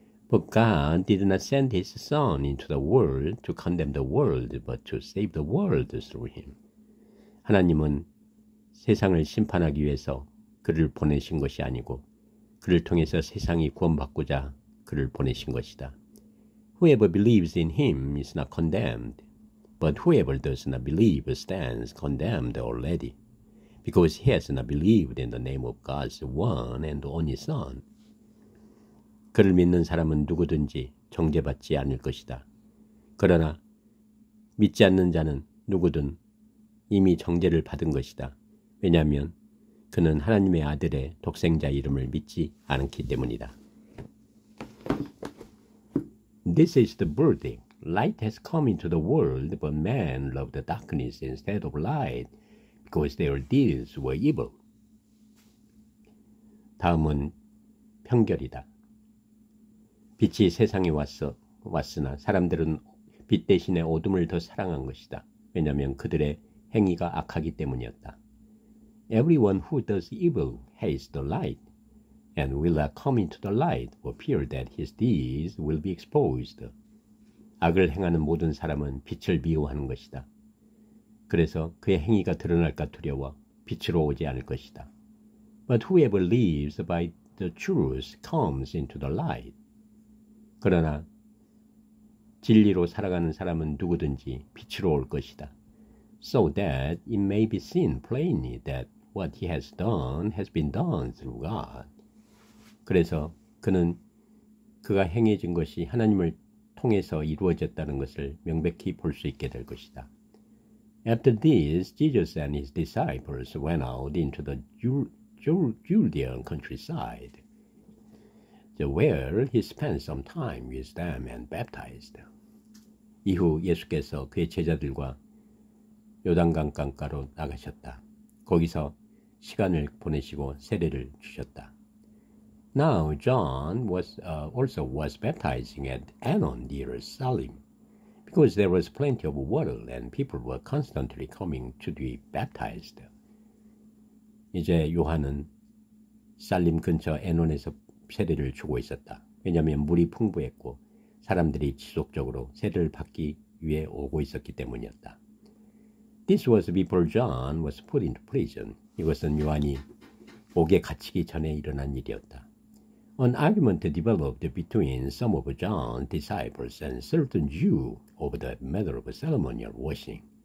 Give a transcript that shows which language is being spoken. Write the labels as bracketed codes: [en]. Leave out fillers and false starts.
[en] But God did not send his Son into the world to condemn the world, but to save the world through him. [ko] 하나님은 세상을 심판하기 위해서 그를 보내신 것이 아니고 그를 통해서 세상이 구원받고자 그를 보내신 것이다. [en] Whoever believes in him is not condemned, but whoever does not believe stands condemned already, because he has not believed in the name of God's one and only Son. [ko] 그를 믿는 사람은 누구든지 정죄받지 않을 것이다. 그러나 믿지 않는 자는 누구든 이미 정죄를 받은 것이다. 왜냐하면 그는 하나님의 아들의 독생자 이름을 믿지 않기 때문이다. [en] This is the verdict. Light has come into the world, but man loved the darkness instead of light, because their deeds were evil. [ko] 다음은 평결이다. 빛이 세상에 왔으나 사람들은 빛 대신에 어둠을 더 사랑한 것이다. 왜냐하면 그들의 행위가 악하기 때문이었다. [en] Everyone who does evil hates the light, and will not come into the light for fear that his deeds will be exposed. [ko] 악을 행하는 모든 사람은 빛을 미워하는 것이다. 그래서 그의 행위가 드러날까 두려워 빛으로 오지 않을 것이다. [en] But whoever lives by the truth comes into the light. [ko] 그러나 진리로 살아가는 사람은 누구든지 빛으로 올 것이다. [en] So that it may be seen plainly that what he has done has been done through God. [ko] 그래서 그는 그가 행해진 것이 하나님을 통해서 이루어졌다는 것을 명백히 볼 수 있게 될 것이다. [en] After this, Jesus and his disciples went out into the Judean countryside, where he spent some time with them and baptized. [ko] 이후 예수께서 그의 제자들과 요단강 강가로 나가셨다. 거기서 시간을 보내시고 세례를 주셨다. [en] Now John also was baptizing at Anon near Salim, because there was plenty of water and people were constantly coming to be baptized. [ko] 이제 요한은 살림 근처 에논에서 세례를 주고 있었다. 왜냐하면 물이 풍부했고 사람들이 지속적으로 세례를 받기 위해 오고 있었기 때문이었다. [en] This was before John was put into prison. [ko] 이것은 요한이 옥에 갇히기 전에 일어난 일이었다. [en] An argument developed between some of John's disciples and certain Jews over the matter of ceremonial washing.